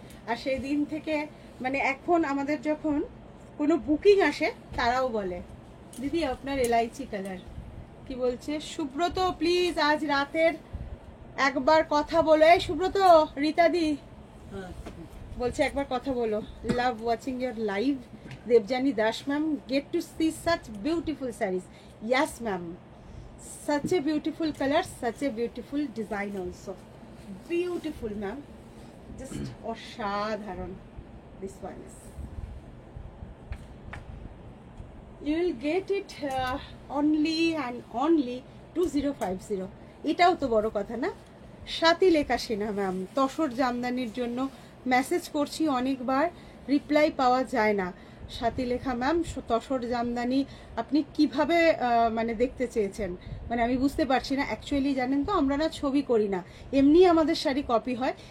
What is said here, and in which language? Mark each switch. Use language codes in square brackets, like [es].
[bn] আর সেই দিন থেকে মানে এখন আমাদের যখন কোনো বুকিং আসে তারাও বলে দিদি আপনার এলাইচি কালার। কি বলছে সুব্রত, প্লিজ আজ রাতের একবার কথা বলো। এই সুব্রত, রীতাদি বলছে একবার কথা বলো। [en] Love watching your live. Debjani Das ma'am, get to see such beautiful saris. Yes ma'am, such a beautiful color, such a beautiful design also. Beautiful ma'am, just [bn] অসাধারণ। [en] This one is, you will get it only and only 2050। [bn] এটাও তো বড় কথা না? সাথী লেখা Sinha ma'am, tussar জামদানির জন্য message করছি অনেকবার, রিপ্লাই পাওয়া যায় না। সাথী লেখা ম্যাম, তসর জামদানি আপনি কিভাবে মানে দেখতে চেয়েছেন, মানে আমি বুঝতে পারছি না। অ্যাকচুয়ালি জানেন তো, আমরা না ছবি করি না, এমনি আমাদের শাড়ি কপি হয়।